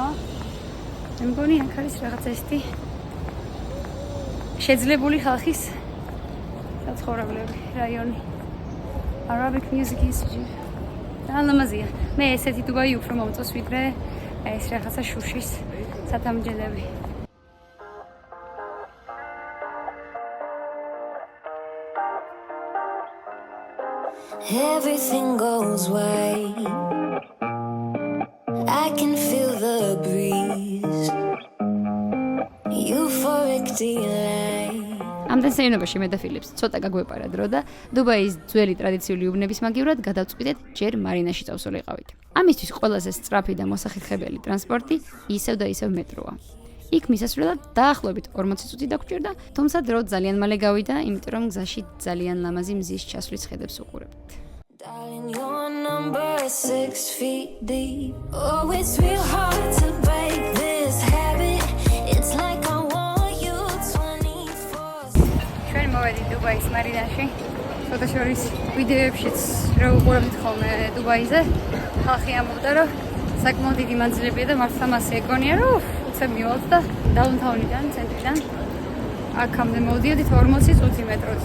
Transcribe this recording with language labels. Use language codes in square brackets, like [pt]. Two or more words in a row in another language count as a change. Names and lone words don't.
[ka] მე მგონი აქ არის რაღაცა ესეთი შეძლებული ხალხის საცხოვრებლები, რაიონი. [en] Arabic Music Institute. [ka] და ლამაზია. მე ესეთი დუბაი უფრო მომწონს ვიდრე ეს რაღაცა შუშის სათამჯელები. [en] Everything goes right. I can feel the breeze. Euphoric delight. [ka] ამდენ სეირნობაში მე და ფილიპს ცოტა გაგვეპარა დრო და დუბაის ძველი ტრადიციული უბნების მაგივრად გადავწყვიტეთ ჯერ მარინაში წავსულიყავით. ამისთვის ყველაზე სწრაფი და მოსახერხებელი ტრანსპორტი ისევ და ისევ მეტროა. იქ მისასვლელად დაახლოებით 40 წუთი დაგვჭირდა, თუმცა დრო ძალიან მალე გავიდა, იმიტომ რომ გზაში ძალიან ლამაზი მზის ჩასვლის ხედებს უყურებთ. [en] Darling, your number is 6 feet deep. Oh, it's real hard to break this habit. It's like I want you 24/7. [ka] ჩვენ მოვედით დუბაის მარინაში. ფოტოშორის ვიდეოებშიც რო უყურებთ ხოლმე დუბაიზე, ხალხი ამბობდა, რომ საკმაოდ დიდი მანძილებია და მართლა მასე ეგონია, რომ უცებ მივალთ და დაუნთაუნიდან, ცენტრიდან აქამდე მოვდიოდით 40 წუთი მეტროთი.